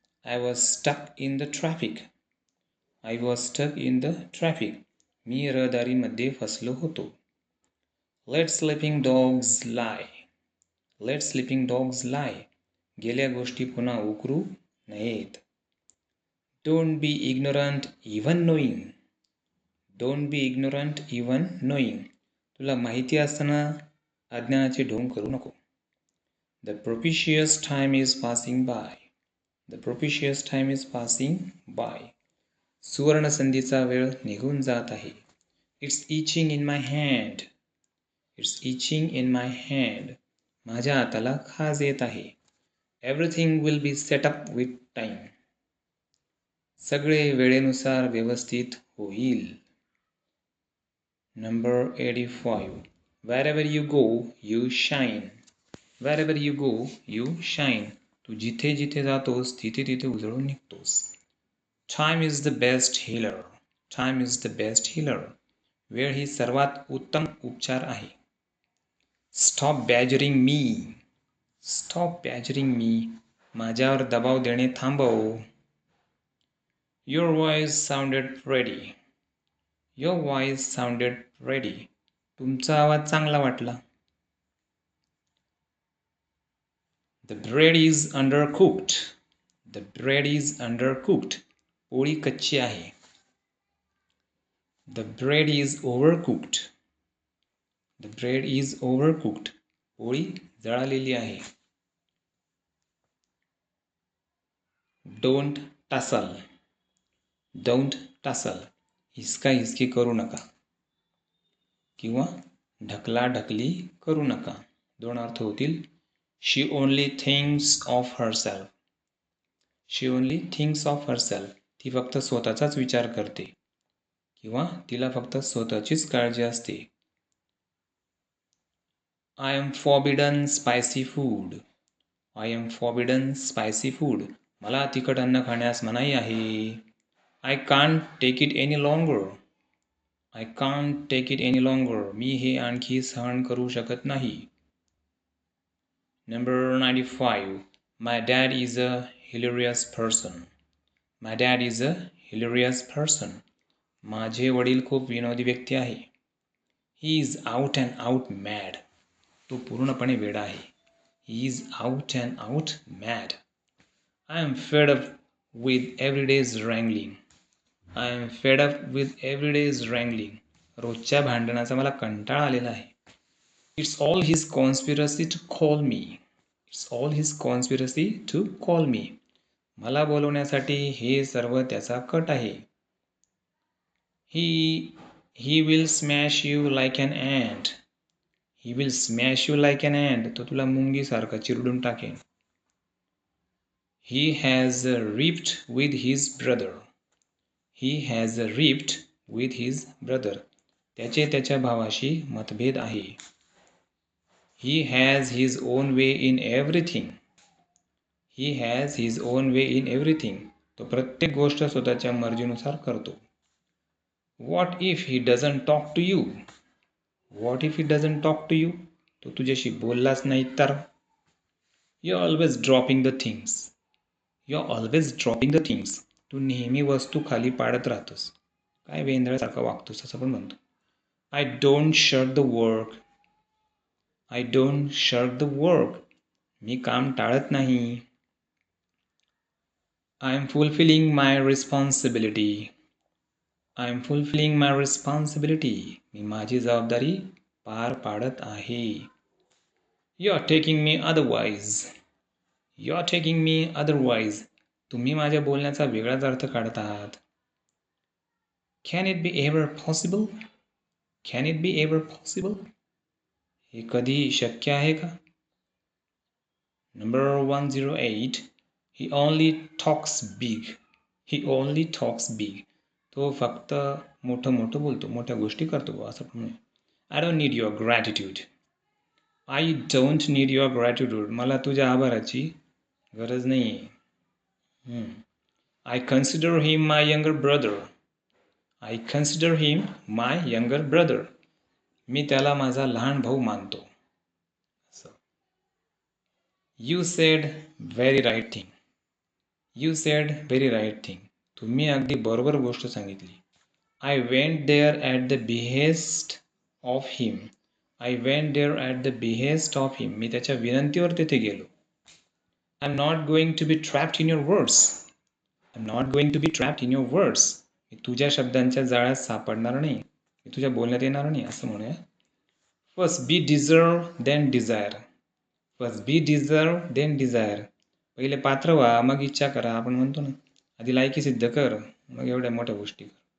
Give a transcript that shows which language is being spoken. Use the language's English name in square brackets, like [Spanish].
[English] I was stuck in the traffic. I was stuck in the traffic. [Marathi] मी रहदारीमध्ये फसलो होतो. [English] Let sleeping dogs lie. Let sleeping dogs lie. [Marathi] गेल्या गोष्टी पुन्हा उकरू नयेत. [English] Don't be ignorant even knowing. Don't be ignorant even knowing. [Marathi] तुला माहिती असताना अज्ञानाचे ढोंग करू नको. [English] The propitious time is passing by. The propitious time is passing by. [Marathi] सुवर्ण संधीचा वेळ निघून जात आहे. [English] It's itching in my hand. It's itching in my hand. [Marathi] माझ्या हाताला खाज येत आहे. [English] Everything will be set up with time. [Marathi] सगळे वेळेनुसार व्यवस्थित होईल. [English] Number 85. Wherever you go, you shine. Wherever you go, you shine. [Marathi] तू जिथे जिथे जातोस तिथे तिथे उजळून निघतोस. [English] Time is the best healer. Time is the best healer. [Marathi] वेळ ही सर्वात उत्तम उपचार आहे. [English] Stop badgering me. Stop badgering me. [Marathi] माझ्यावर दबाव देणे थांबव. [English] Your voice sounded pretty. Your voice sounded pretty. [Marathi] तुमचा आवाज चांगला वाटला. [English] The bread is undercooked. The bread is undercooked. [Marathi] पोळी कच्ची आहे. [English] The bread is overcooked. The bread is overcooked. [Marathi] पोळी जळालेली आहे. [English] Don't tussle. Don't tussle. [Marathi] हिसकाहिसकी करू नका, किंवा ढकलाढकली करू नका. दोन अर्थ होतील. [English] She only thinks of herself. She only thinks of herself. [Marathi] ती फक्त स्वतःचाच विचार करते, किंवा तिला फक्त स्वतःचीच काळजी असते. [English] I am forbidden spicy food. I am forbidden spicy food. [Marathi] मला तिखट अन्न खाण्यास मनाई आहे. [English] I can't take it any longer. I can't take it any longer. [Marathi] मी हे आणखी सहन करू शकत नाही. [English] Number 95. My dad is a hilarious person. My dad is a hilarious person. [Marathi] माझे वडील खूप विनोदी व्यक्ती आहे. [English] He is out and out mad. [Marathi] तो पूर्णपणे वेडा आहे. [English] He is out and out mad. I am fed up with everyday's wrangling. I am fed up with everyday's wrangling. [Marathi] रोजच्या भांडणाचा मला कंटाळा आलेला आहे. [English] It's all his conspiracy to call me. It's all his conspiracy to call me. [Marathi] मला बोलवण्यासाठी हे सर्व त्याचा cut आहे. [English] He will smash you like an ant. He will smash you like an ant. [Marathi] तो तुला मुंगीसारखा चिरडून टाकेन. [English] He has ripped with his brother. He has ripped with his brother. [Marathi] त्याचे त्याच्या भावाशी मतभेद आहे. [English] He has his own way in everything. He has his own way in everything. [Marathi] तो प्रत्येक गोष्ट स्वतःच्या मर्जीनुसार करतो. [English] What if he doesn't talk to you? What if he doesn't talk to you? [Marathi] तो तुझ्याशी बोललाच नाही तर? [English] You're always dropping the things. You're always dropping the things. [Marathi] तू नेहमी वस्तू खाली पाडत राहतोस. काय वेंधळ्यासारखा वागतोस असं पण म्हणतो. [English] I don't shirk the work. I don't shirk the work. [Marathi] मी काम टाळत नाही. [English] I am fulfilling my responsibility. I am fulfilling my responsibility. [Marathi] मी माझी जबाबदारी पार पाडत आहे. [English] You're taking me otherwise. You're taking me otherwise. [Marathi] तुम्ही माझ्या बोलण्याचा वेगळाच अर्थ काढत आहात. [English] Can it be ever possible? Can it be ever possible? [Marathi] हे कधी शक्य आहे का? [English] Number 108. He only talks big. He only talks big. [Marathi] तो फक्त मोठं मोठं बोलतो, मोठ्या गोष्टी करतो असं पण. [English] I don't need your gratitude. I don't need your gratitude. [Marathi] मला तुझ्या आभाराची गरज नाही आहे. [English] I consider him my younger brother. I consider him my younger brother. [Marathi] मी त्याला माझा लहान भाऊ मानतो. [English] You said very right thing. You said very right thing. [Marathi] तुम्ही अगदी बरोबर गोष्ट सांगितली. [English] I went there at the behest of him. I went there at the behest of him. [Marathi] मी त्याच्या विनंतीवर तिथे गेलो. [English] I'm not going to be trapped in your words. I'm not going to be trapped in your words. [Marathi] मी तुझ्या शब्दांच्या जाळ्यात सापडणार नाही. मी तुझ्या बोलण्यात येणार नाही असं म्हणूया. [English] First be deserve, then desire. First be deserve, then desire. [Marathi] पहिले पात्र व्हा मग इच्छा करा आपण म्हणतो ना. आधी लायकी सिद्ध कर मग एवढ्या मोठ्या गोष्टी कर.